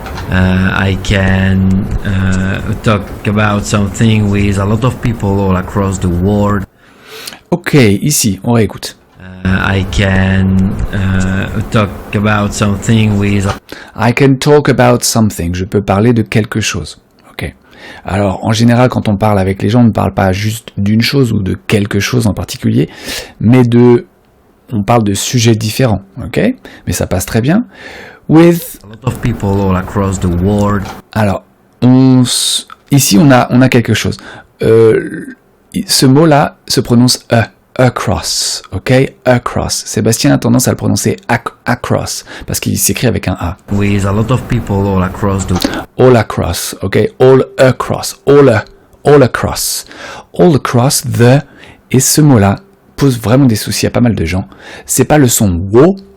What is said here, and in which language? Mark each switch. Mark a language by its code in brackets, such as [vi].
[en] I can talk about something with a lot of people all across the world. [fr] Ok, ici, on réécoute. [en] I can talk about something with... I can talk about something. [fr] Je peux parler de quelque chose. Ok. Alors, en général, quand on parle avec les gens, on ne parle pas juste d'une chose ou de quelque chose en particulier, mais on parle de sujets différents. Ok. Mais ça passe très bien. With [en] a lot of people all across the world. [fr] Alors, ici on a quelque chose. Ce mot-là se prononce across, ok? Across. Sébastien a tendance à le prononcer across parce qu'il s'écrit avec un A. [en] With a lot of people all across the. All across, ok? All across, all across, all across the. [fr] Et ce mot-là pose vraiment des soucis à pas mal de gens. C'est pas le son wo.